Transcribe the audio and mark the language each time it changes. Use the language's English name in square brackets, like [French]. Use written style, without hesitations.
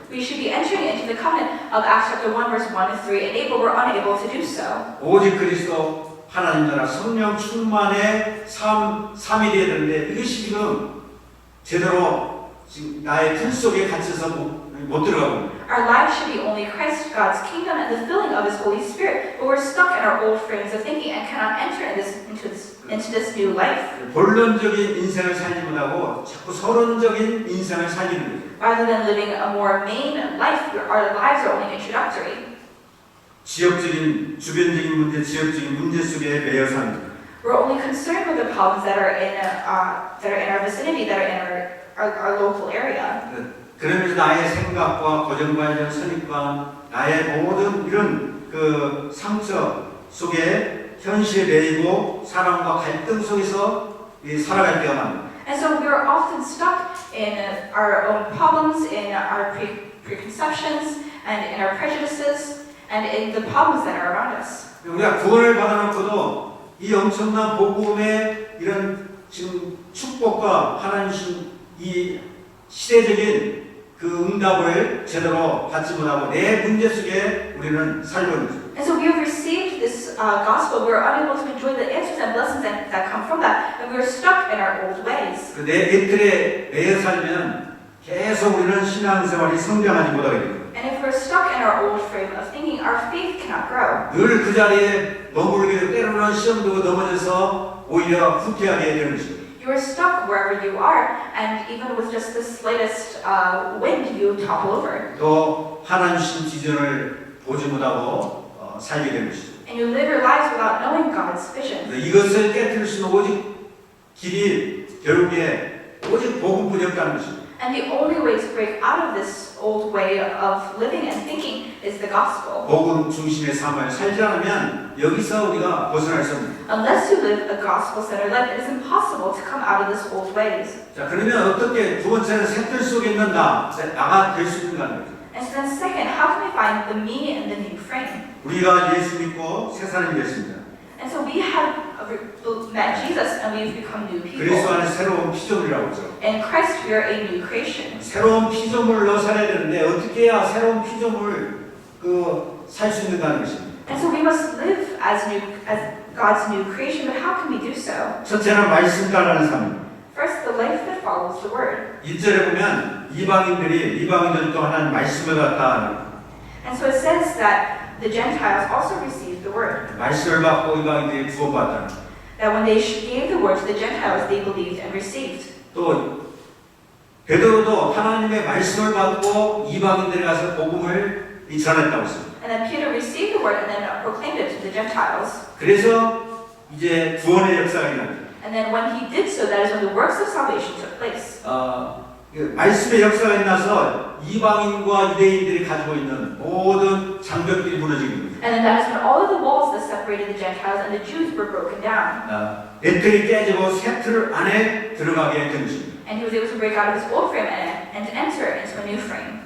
[English] We should be entering into the covenant of Acts chapter 1, verse 1 to 3 and 8, but we're unable to do so. [Korean] 오직 그리스도 하나님 나라 성령 충만의 삶이 되어야 되는데 이것이 지금 제대로 지금 나의 틀 속에 갇혀서 못 들어가고 [English] Our lives should be only Christ, God's kingdom, and the filling of His Holy Spirit, but we're stuck in our old frames of thinking and cannot enter into this new life. [Korean] 본론적인 인생을 살지 못하고 자꾸 서론적인 인생을 살리는 거예요. [English] Rather than living a more main life, our lives are only introductory. [Korean] 주변적인 지역적인 문제 속에 매여 사는 거예요. [English] We're only concerned with the problems that are in our vicinity, that are in our local area. [Korean] 그러면서 나의 생각과 고정관념, 선입관, 나의 모든 이런 그 상처 속에 현실에 매이고 사람과 갈등 속에서 살아갈 때가 많아요. [English] And so we are often stuck in our own problems, in our preconceptions, and in our prejudices, and in the problems that are around us. [Korean] 우리가 구원을 받아놓고도 이 엄청난 복음의 이런 지금 축복과 하나님 주신 이 시대적인 그 응답을 제대로 받지 못하고 내 문제 속에 우리는 살고 있는 거죠. [English] And so we have received this gospel. We are unable to enjoy the answers and blessings that come from that. And we are stuck in our old ways. [Korean] 내 틀에 매여 살면 계속 우리는 신앙생활이 성장하지 못하게 됩니다. [English] And if we're stuck in our old frame of thinking, our faith cannot grow. [Korean] 늘 그 자리에 머무르게 되고 때로는 시험도 넘어져서 오히려 후퇴하게 되는 것입니다. [English] You are stuck wherever you are, and even with just the slightest wind, you topple over. [Korean] 또 하나님 주신 비전을 보지 못하고 살게 되는 것이죠. [English] And you live your lives without knowing God's vision. [Korean] 이것을 깨뜨릴 수 있는 오직 길이 결국에 오직 복음뿐이 없다는 것입니다. [English] And the only way to break out of this old way of living and thinking is the gospel. [Korean] 복음 중심의 삶을 살지 않으면 여기서 우리가 벗어날 수 없습니다. [English] Unless you live a gospel-centered life, it is impossible to come out of this old ways. [Korean] 자, 그러면 어떻게 두 번째는 샘플 속에 있는 나가 될 수 있는가 하는 거죠. [English] And so then second, how can we find the me in the new frame? [Korean] 우리가 예수 믿고 새 사람이 됐습니다. [English] And so we have met Jesus and we've become new [Korean] 그리스도 [English] people. [Korean] 안에 새로운 피조물이라고 하죠. [English] In Christ we are a new creation. [Korean] 새로운 피조물로 살아야 되는데 어떻게 해야 새로운 피조물 살 수 있는가 하는 것입니다. [English] And so we must live as God's new creation, but how can we do so? [Korean] 첫째는 말씀 따라가는 삶입니다. [English] First, the life that follows the word. [Korean] 1절에 보면 이방인들도 하나님 말씀을 갖다 [English] And so it says that the Gentiles also received the word. [Korean] 말씀을 받고 이방인들이 구원받았다. [English] That when they gave the word to the Gentiles, they believed and received. [Korean] 또 베드로도 하나님의 말씀을 받고 이방인들에 가서 복음을 전했다고 했습니다. [English] And then Peter received the word and then proclaimed it to the Gentiles. [Korean] 그래서 이제 구원의 역사가 일어납니다. [English] And then when he did so, that is when the works of salvation took place. [Korean] 말씀의 역사가 일어나서 이방인과 유대인들이 가지고 있는 모든 장벽들이 무너지게 됩니다. [English] And then that is when all of the walls that separated the Gentiles and the Jews were broken down. [Korean] 내 틀이 깨지고 새 틀 안에 들어가게 된 것입니다. [English] And he was able to break out of his old frame and to enter into a new frame.